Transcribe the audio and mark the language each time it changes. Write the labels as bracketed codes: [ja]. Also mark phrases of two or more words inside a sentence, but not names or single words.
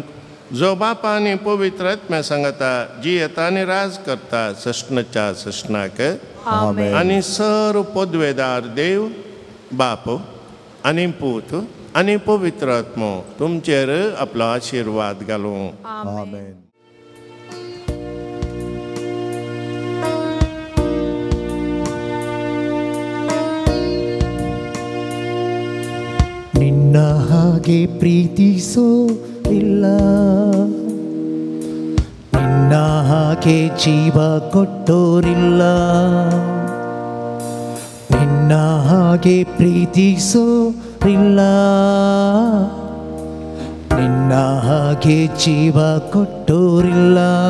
[kok] जो बापा आनी पवित्र आत्म्या सांगता जी येता आनी राज करता सस्नाच्या सस्नाक. आनी सर्व पदवेदार देव बाप आनी पूत आनी पवित्र आत्मो तुमचेर आपलो आशिर्वाद घालूं. आमेन. [kn] ನಿನ್ನ ಹಾಗೆ ಪ್ರೀತಿಸೋ ಇಲ್ಲ, ನಿನ್ನ ಹಾಗೆ ಜೀವ ಕೊಟ್ಟೋರಿಲ್ಲ, ನಿನ್ನ ಹಾಗೆ ಪ್ರೀತಿಸೋ ಇಲ್ಲ, ನಿನ್ನ ಹಾಗೆ ಜೀವ ಕೊಟ್ಟೋರಿಲ್ಲ.